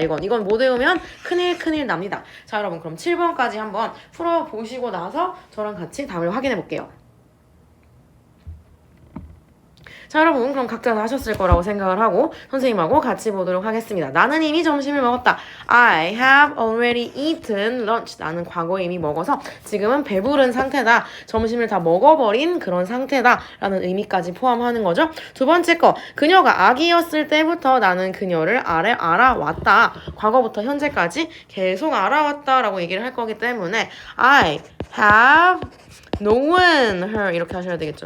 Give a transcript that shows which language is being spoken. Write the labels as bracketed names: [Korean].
[Korean] 이건 못 외우면 큰일 납니다. 자, 여러분 그럼 7번까지 한번 풀어보시고 나서 저랑 같이 답을 확인해 볼게요. 자, 여러분 그럼 각자 다 하셨을 거라고 생각을 하고 선생님하고 같이 보도록 하겠습니다. 나는 이미 점심을 먹었다. [English] I have already eaten lunch. [Korean] 나는 과거에 이미 먹어서 지금은 배부른 상태다. 점심을 다 먹어버린 그런 상태다 라는 의미까지 포함하는 거죠. 두 번째 거, 그녀가 아기였을 때부터 나는 그녀를 알아왔다. 과거부터 현재까지 계속 알아왔다 라고 얘기를 할 거기 때문에 [English] I have known her [Korean] 이렇게 하셔야 되겠죠.